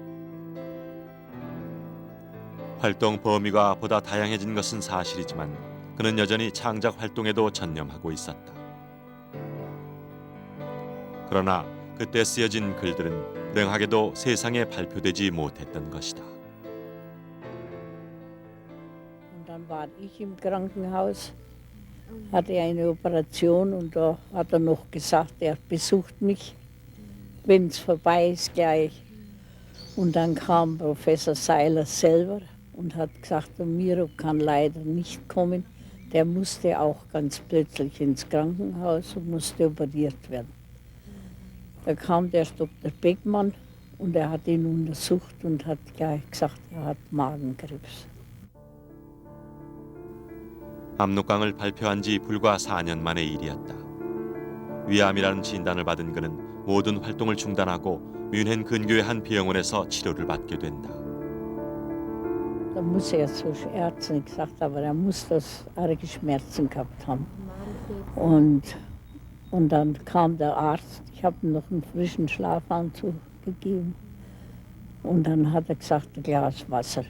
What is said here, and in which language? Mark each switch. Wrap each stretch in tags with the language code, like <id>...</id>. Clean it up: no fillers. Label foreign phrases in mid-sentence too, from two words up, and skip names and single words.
<ko>활동 범위가 보다 다양해진 것은 사실이지만 그는 여전히 창작 활동에도 전념하고 있었다. 그러나 그때 쓰여진 글들은 불행하게도 세상에 발표되지 못했던 것이다.</ko> <de>Und dann war ich im Krankenhaus, hatte eine Operation und da hat er noch gesagt, er besucht mich, wenn es vorbei ist gleich. Und dann kam Professor Seiler selber und hat gesagt, der Miro kann leider nicht kommen. Der musste auch ganz plötzlich ins Krankenhaus und musste operiert werden. Da kam der Dr. Beckmann und er hat ihn untersucht und hat gleich gesagt, er hat Magenkrebs.</de> <ko>압록강을 발표한 지 불과 4년 만의 일이었다. 위암이라는 진단을 받은 그는 모든 활동을 중단하고 뮌헨 근교의 한 병원에서 치료를 받게 된다.</ko> <de>Da muss er zu Ärzten gesagt, aber er muss das arge Schmerzen gehabt haben. Und dann kam der Arzt, ich habe ihm noch einen frischen Schlafanzug gegeben. Und dann hat er gesagt, ein Glas Wasser.</de>